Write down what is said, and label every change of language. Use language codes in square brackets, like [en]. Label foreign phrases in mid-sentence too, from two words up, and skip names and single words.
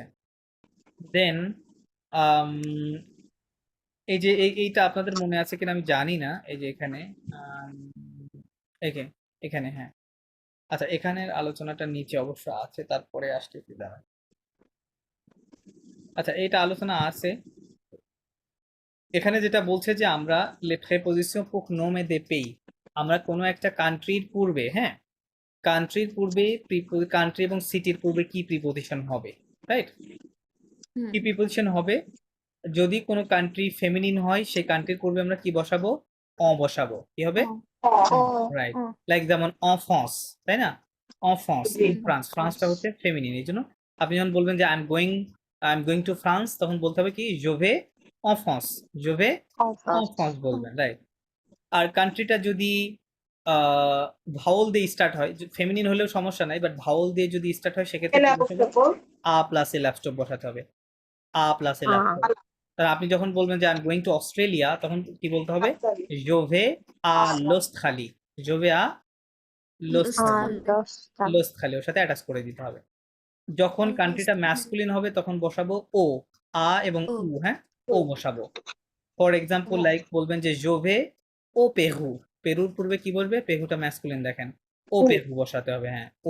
[bn] দেন এই যে এইটা আপনাদের মনে আছে কিনা আমি জানি না, এই যে এখানে আম, এখানে হ্যাঁ। আচ্ছা, এখানের আলোচনাটা নিচে অবশ্য আছে, তারপরে আসতেছি দাঁড়া। আচ্ছা, এইটা আলোচনা আছে। এখানে যেটা বলছে যে আমরা [fr] les prépositions pour nommer des pays, [bn] আমরা কোনো একটা কান্ট্রির পূর্বে, হ্যাঁ, কান্ট্রির পূর্বে কান্ট্রি এবং সিটির পূর্বে কি প্রিপোজিশন হবে, রাইট? হুম কি প্রিপোজিশন হবে? যদি কোনো কান্ট্রি ফেমিনিন হয় সেই কান্ট্রির পূর্বে আমরা কি বসাবো? বসাবো। কি হবে? ও রাইট। ও লাইক যেমন ফ্রান্স, তাই না? ফ্রান্স, ইন জি। ফ্রান্স, ফ্রান্সটা হচ্ছে ফেমিনিন, এই জন্য আপনি যখন বলবেন যে [en] I am going to France, [bn] তখন বলতে হবে কি [fr] je vais en France, je vais en France [bn] বলবেন, রাইট? আর কান্ট্রিটা যদি ভাওয়াল দিয়ে স্টার্ট হয়, ফেমিনিন হলেও সমস্যা নাই, বাট ভাওয়াল দিয়ে যদি স্টার্ট হয় সেক্ষেত্রে কি বসাবো? আ প্লাস এ লাস্টপ বসাতে হবে, আ প্লাস এ লাস্টপ। তাহলে আপনি যখন বলবেন যে [en] I am going to Australia, [bn] তখন কি বলতে হবে? [fr] je vais à l'Australie, je vais à l'Australie, [bn] দশটা লসখালি ওর সাথে অ্যাটাচ করে দিতে হবে। যখন কান্ট্রিটা ম্যাসকুলিন হবে তখন বসাবো ও, আ এবং ও উ, হ্যাঁ, ও বসাবো। [en] for example [bn] লাইক বলবেন যে [fr] je vais au Pérou, [bn] পেরুর পূর্বে কি বলবে? পেরুটা ম্যাসকুলিন, দেখেন [fr] au Pérou [bn] বসাতে হবে, হ্যাঁ, ও।